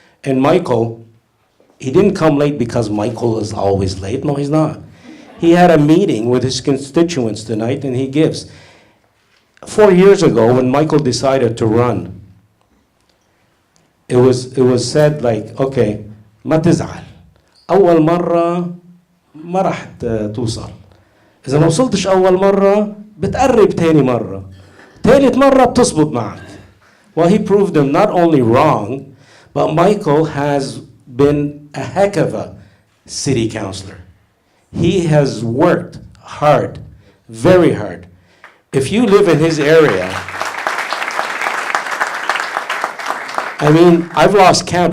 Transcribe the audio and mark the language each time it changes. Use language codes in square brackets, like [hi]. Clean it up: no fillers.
[en] And Michael, he didn't come late because Michael is always late. No, he's not. He had a meeting with his constituents tonight, and he gives. 4 years ago, when Michael decided to run, it was said like, okay, [ar] ما تزعل. أول مرة ما راح توصل. إذا ما وصلتش أول مرة بتقرب تاني مرة. ثالث مرة بتزبط معك. [en] Well, he proved them not only wrong, but Michael has been a heck of a city councilor. He has worked hard, very hard. If you live in his area, I mean, I've lost count.